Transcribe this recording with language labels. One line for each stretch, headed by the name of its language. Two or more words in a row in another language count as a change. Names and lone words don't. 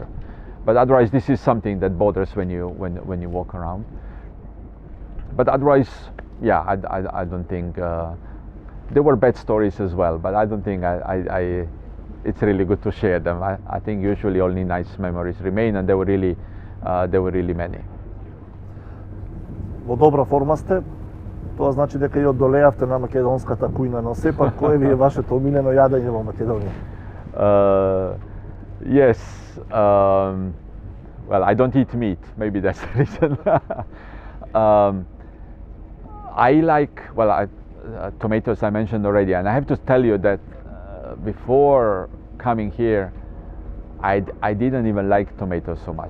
English: But otherwise, this is something that bothers when you walk around. But otherwise, yeah, I don't think there were bad stories as well. But I don't think it's really good to share them. I think usually only nice memories remain, and there were really many.
Macedonian: Во добра форма сте, тоа значи дека и одолеавте на македонската кујна, но сепак кое ви е вашето омилено јадење во Македонија?
English: Yes, well, I don't eat meat, maybe that's the reason. I like, well, tomatoes I mentioned already, and I have to tell you that before coming here, I didn't even like tomatoes so much.